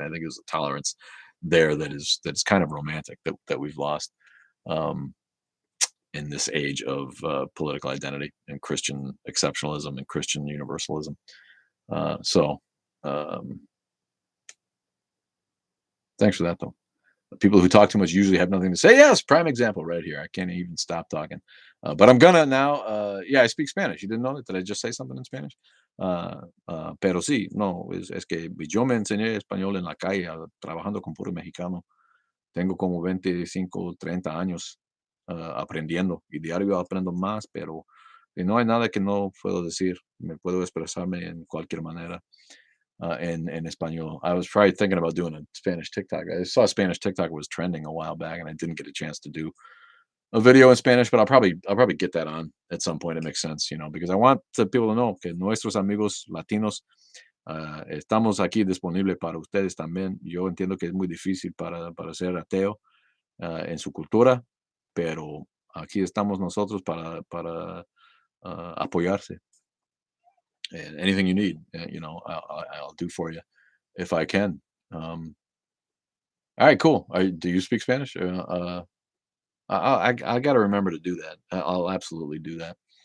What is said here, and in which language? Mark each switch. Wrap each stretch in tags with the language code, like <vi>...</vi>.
<en>I think there's a tolerance there that is kind of romantic that we've lost um, in this age of political identity and Christian exceptionalism and Christian universalism. So, um, thanks for that, though. People who talk too much usually have nothing to say. Yes, prime example right here. I can't even stop talking. But I'm gonna now. Yeah, I speak Spanish. You didn't know that? Did I just say something in Spanish?</en> <es>Pero sí, no, es que yo me enseñé español en la calle trabajando con puro mexicano. Tengo como 25, 30 años aprendiendo y diario aprendo más, pero no hay nada que no puedo decir. Me puedo expresarme en cualquier manera in Espanol.</es> <en>I was probably thinking about doing a Spanish TikTok. I saw Spanish TikTok was trending a while back, and I didn't get a chance to do a video in Spanish, but I'll probably get that on at some point. It makes sense, because I want the people to know</en> <es>que nuestros amigos latinos estamos aquí disponibles para ustedes también. Yo entiendo que es muy difícil para ser ateo en su cultura, pero aquí estamos nosotros para apoyarse.</es> <en>And anything you need, I'll do for you if I can. Um, all right, cool. Do you speak Spanish? I got to remember to do that. I'll absolutely do that.</en>